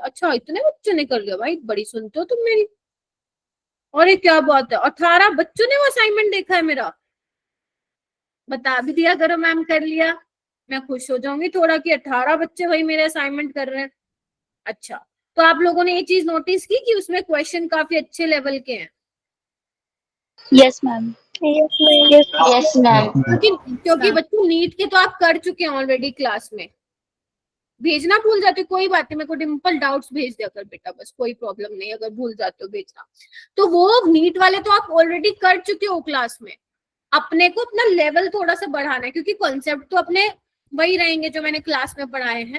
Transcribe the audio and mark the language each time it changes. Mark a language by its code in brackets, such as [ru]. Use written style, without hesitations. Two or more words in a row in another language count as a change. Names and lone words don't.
[hi] अच्छा इतने बच्चों ने कर लिया, भाई बड़ी सुनते हो तुम मेरी। और ये क्या बात है, 18 बच्चों ने वो असाइनमेंट देखा है मेरा। बता भी दिया करो मैम कर लिया, मैं खुश हो जाऊंगी थोड़ा कि 18 बच्चे भाई मेरे असाइनमेंट कर रहे हैं। अच्छा, तो आप लोगों ने ये चीज नोटिस की कि उसमें क्वेश्चन काफी अच्छे लेवल के हैं? [en] Yes, ma'am. Yes, ma'am. Yes, ma'am. Yes, ma'am. [hi] क्योंकि बच्चों नीट के तो आप कर चुके हैं ऑलरेडी क्लास में, भेजना भूल जाते हो कोई बात नहीं, मेरे को [en] dimple doubts [hi] भेज दिया कर बेटा, बस कोई प्रॉब्लम नहीं अगर भूल जाते हो भेजना। तो वो नीट वाले तो आप ऑलरेडी कर चुके हो क्लास में। अपने को अपना लेवल थोड़ा सा बढ़ाना है, क्योंकि कॉन्सेप्ट तो अपने वही रहेंगे जो मैंने क्लास में पढ़ाए हैं।